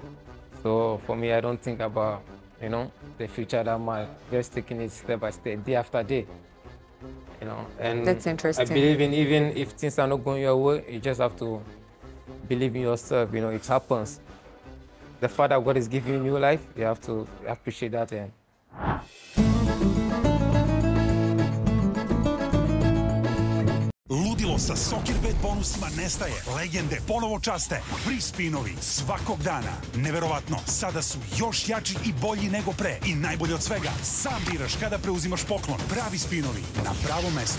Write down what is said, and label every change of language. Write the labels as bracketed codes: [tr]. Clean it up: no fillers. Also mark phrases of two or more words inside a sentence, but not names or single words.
[en] So for me, I don't think about the future that might, just taking it step by step, day after day. And that's interesting. I believe in, even if things are not going your way, you just have to believe in yourself. It happens. The fact that God is giving you new life, you have to appreciate that. [sr] Ludilo sa Soccerbet bonusima nestaje. Legende ponovo časte. Free spinovi svakog dana. Neverovatno, sada su još jači i bolji nego pre. I najbolje od svega, sam biraš kada preuzimaš poklon. Pravi spinovi na pravom mestu.